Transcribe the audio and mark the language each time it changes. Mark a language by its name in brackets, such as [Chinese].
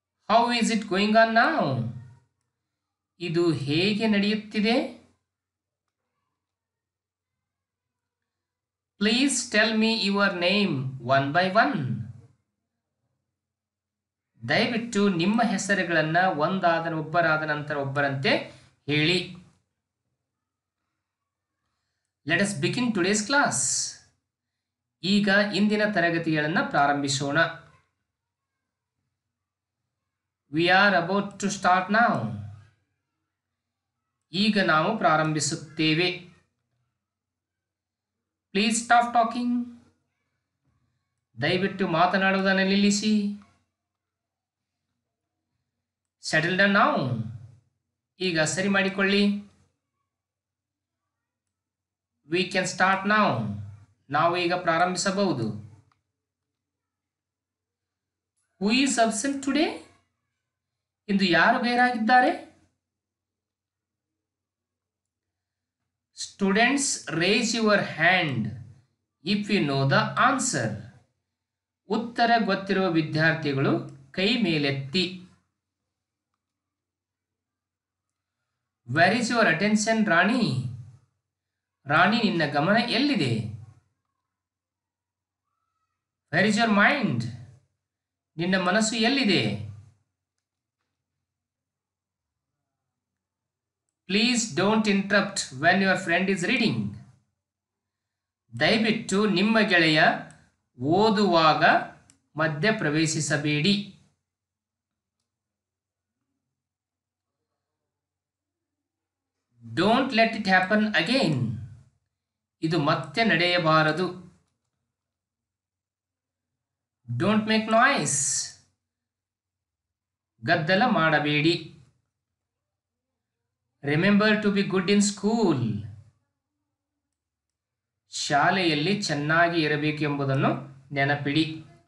[English] How is it going on now? [Kannada] ಇದು ಹೇಗೆ ನಡೆಯುತ್ತಿದೆ? [English] Please tell me your name one by one. [Kannada] ದಯವಿಟ್ಟು ನಿಮ್ಮ ಹೆಸರುಗಳನ್ನು ಒಬ್ಬರಾದ ನಂತರ ಒಬ್ಬರಂತೆ ಹೇಳಿ. [English] Let us begin today's class. [Kannada] ಈಗ ಇಂದಿನ ತರಗತಿಗಳನ್ನು ಪ್ರಾರಂಭಿಸೋಣ. [English] We are about to start now. [Kannada] ಈಗ ನಾವು ಪ್ರಾರಂಭಿಸುತ್ತೇವೆ. [English] Please stop talking. [Kannada] ದಯವಿಟ್ಟು ಮಾತನಾಡುವುದನ್ನು ನಿಲ್ಲಿಸಿ. [English] Settle down now. [Kannada] ಈಗ ಸರಿ ಮಾಡಿಕೊಳ್ಳಿ. [English] We can start now. [Kannada] ನಾವು ಈಗ ಪ್ರಾರಂಭಿಸಬಹುದು. [English] Who is absent today? [Kannada] ಇಂದು ಯಾರು ಗೈರಾಗಿದ್ದಾರೆ? [English] Students, raise your hand if you know the answer. [Kannada] ಉತ್ತರ ಗೊತ್ತಿರುವ ವಿದ್ಯಾರ್ಥಿಗಳು ಕೈ ಮೇಲೆತ್ತಿ. [English] Where is your attention, Rani? [Kannada] ರಾಣಿ, ನಿನ್ನ ಗಮನ ಎಲ್ಲಿದೆ? [English] Where is your mind? [Kannada] ನಿನ್ನ ಮನಸ್ಸು ಎಲ್ಲಿದೆ? [English] Please don't interrupt when your friend is reading. [Kannada] ದಯವಿಟ್ಟು ನಿಮ್ಮ ಗೆಳೆಯ ಓದುವಾಗ ಮಧ್ಯ ಪ್ರವೇಶಿಸಬೇಡಿ. [English] Don't let it happen again. [Kannada] ಇದು ಮತ್ತೆ ನಡೆಯಬಾರದು. [English] Don't make noise. [Kannada] ಗದ್ದಲ ಮಾಡಬೇಡಿ. [English] Remember to be good in school. [Kannada] ಶಾಲೆಯಲ್ಲಿ ಚೆನ್ನಾಗಿ ಇರಬೇಕೆಂಬುದನ್ನು ನೆನಪಿಡಿ.